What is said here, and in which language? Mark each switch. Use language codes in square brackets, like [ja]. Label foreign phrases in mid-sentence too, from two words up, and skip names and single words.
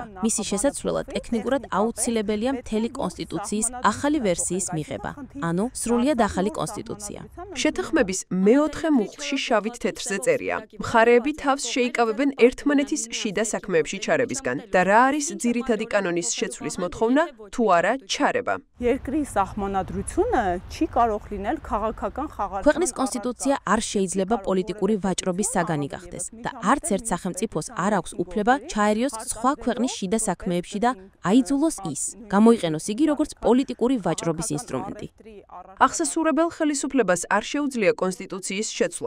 [ka] მისი შესაცვლელად ტექნიკურად აუცილებელია მთელი კონსტიტუციის ახალი ვერსიის მიღება, ანუ სრულიად ახალი კონსტიტუცია. შეთანხმების მეოთხე მუხლში შავით თეთრზე წერია. მხარეები თავს შეიკავებენ ერთმანეთის შიდა საქმეებში. საქმეებში ჩარებისგან და რა არის ძირითადი კანონის შეცვლის მოთხოვნა, თუ არა ჩარება. [hy] Երկրի սահմանադրությունը չի կարող լինել քաղաքական խաղաղ [ka] ქვეყნის კონსტიტუცია არ შეიძლება პოლიტიკური ვაჭრობის საგანი გახდეს და არც ერთ სახელმწიფოს არ აქვს უფლება ჩაერიოს სხვა ქვეყნის შიდა საქმეებში და აიძულოს ის, გამოიყენოს იგი როგორც პოლიტიკური ვაჭრობის ინსტრუმენტი. აღსასურებელ ხელისუფლებას არ შეუძლია კონსტიტუციის შეცვლა.